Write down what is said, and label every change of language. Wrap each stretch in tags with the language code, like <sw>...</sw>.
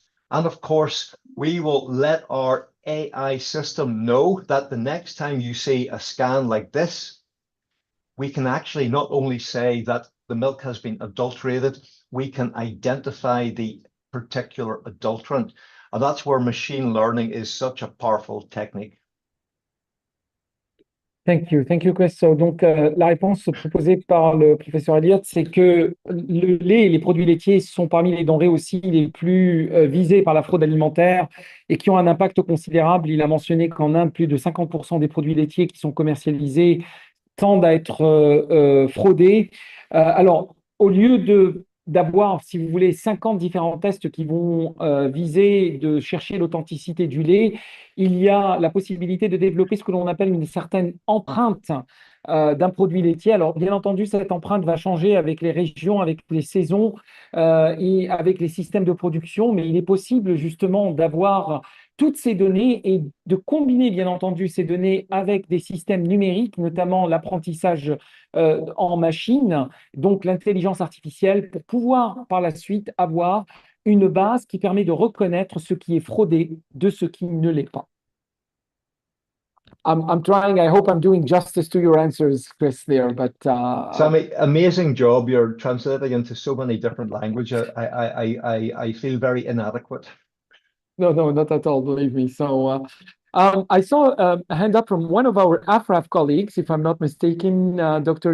<en>And of course, we will let our AI system know that the next time you see a scan like this, we can actually not only say that the milk has been adulterated, we can identify the particular adulterant. And that's where machine learning is such a powerful technique. Thank you, Chris.</en> <fr>Donc, la réponse proposée par le professeur Elliott, c'est que le lait et les produits laitiers sont parmi les denrées aussi les plus visées par la fraude alimentaire et qui ont un impact considérable. Il a mentionné qu'en Inde, plus de 50% des produits laitiers qui sont commercialisés tendent à être fraudés. Alors, au lieu d'avoir, si vous voulez, 50 différents tests qui vont viser de chercher l'authenticité du lait, il y a la possibilité de développer ce que l'on appelle une certaine empreinte d'un produit laitier. Alors, bien entendu, cette empreinte va changer avec les régions, avec les saisons et avec les systèmes de production, mais il est possible justement d'avoir toutes ces données et de combiner, bien entendu, ces données avec des systèmes numériques, notamment l'apprentissage en machine, donc l'intelligence artificielle, pour pouvoir par la suite avoir une base qui permet de reconnaître ce qui est fraudé de ce qui ne l'est pas.</fr> <en>I'm trying, I hope I'm doing justice to your answers, Chris, there, but... Sammy, amazing job. You're translating into so many different languages. I feel very inadequate. No, not at all, believe me. So I saw a hand up from one of our AFRAF colleagues, if I'm not mistaken, Dr.</en>